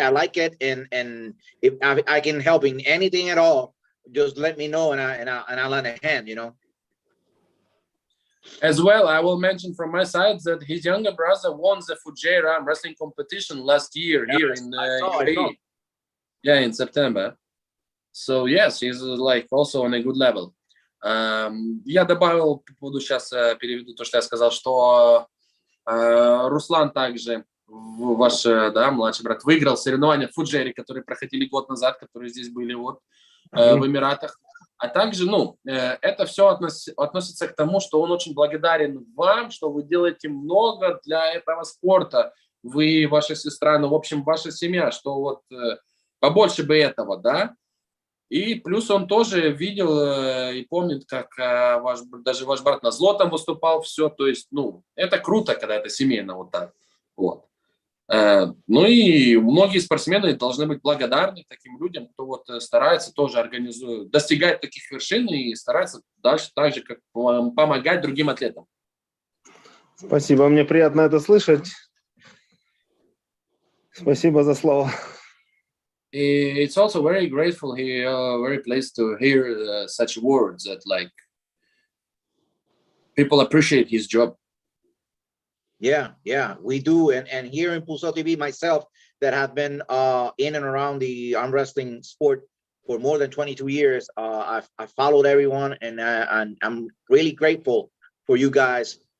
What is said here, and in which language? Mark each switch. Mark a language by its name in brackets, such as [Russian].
[English] I like it, and if I can help in anything at all, just let me know, and I'll lend a hand, you know. As well, I will mention from my side that his younger brother won the Fuerza wrestling competition last year here in UAE. Yeah, in September. So yes, he's like also on a good level. [Russian] Я добавил, буду сейчас переведу то, что я сказал, что Руслан также, ваш младший брат, выиграл соревнования в Фуджере, которые проходили год назад, которые здесь были вот в Эмиратах. А также, это все относится к тому, что он очень благодарен вам, что вы делаете много для этого спорта. Вы, ваша сестра, в общем, ваша семья, что вот побольше бы этого, да. И плюс он тоже видел и помнит, как даже ваш брат на злотом выступал, все, то есть, это круто, когда это семейно вот так, вот. И многие спортсмены должны быть благодарны таким людям, кто вот старается тоже достигать таких вершин и старается дальше так же, как помогать другим атлетам. Спасибо, мне приятно это слышать. Спасибо за слова. [English] It's also very grateful here, very pleased to hear such words that like people appreciate his job. Yeah, we do, and here in Pulsar TV, myself, that have been in and around the arm wrestling sport for more than 22 years, I followed everyone, and I'm really grateful for you guys